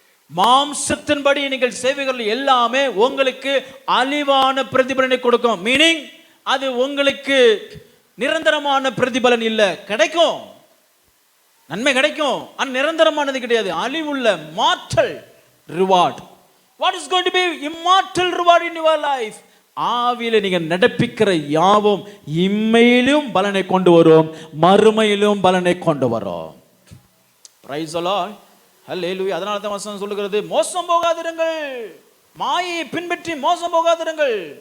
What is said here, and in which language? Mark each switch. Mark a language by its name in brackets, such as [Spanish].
[Tamil] மாம்சத்தின்படி நீங்கள் செய்வீர்கள் எல்லாமே உங்களுக்கு அழிவான பிரதிபலனை கொடுக்கும். மீனிங் அது உங்களுக்கு நிரந்தரமான பிரதிபலன் இல்லை. கிடைக்கும், நன்மை கிடைக்கும், ஆனால் நிரந்தரமானது கிடையாது. அழிவுள்ள மாற்றல் reward. [English] What is going to be immortal reward in your life? [Tamil] ஆவியில நீங்க நடப்பிக்கிற யாவும் இம்மையிலும் பலனை கொண்டு வரும், மறுமையிலும் பலனை கொண்டு வரும். [English] praise the Lord, [Tamil] ஹல்லேலூயா. அதனால தான் வசனம் சொல்லுகிறது, மோசம் போகாதிருங்கள், மாயையை பின்பற்றி மோசம் போகாதிருங்கள்.